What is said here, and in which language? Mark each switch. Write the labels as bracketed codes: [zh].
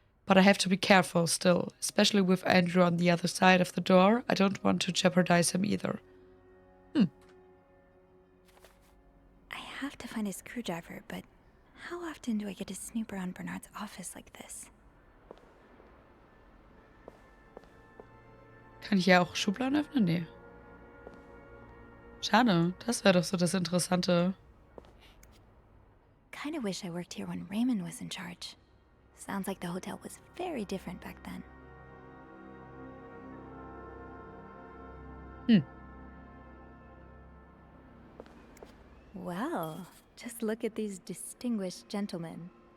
[en] But I have to be careful still, especially with Andrew on the other side of the door. I don't want to jeopardize him either. I have to find a screwdriver, but how often do I get to snoop around Bernard's office like this? [de] Kann ich ja auch Schubladen öffnen? Nee. Schade, das wäre doch so das Interessante. [en] Kinda wish I worked here when Raymond was in charge. Sounds like the hotel was very different back then. Well, just look at these distinguished gentlemen.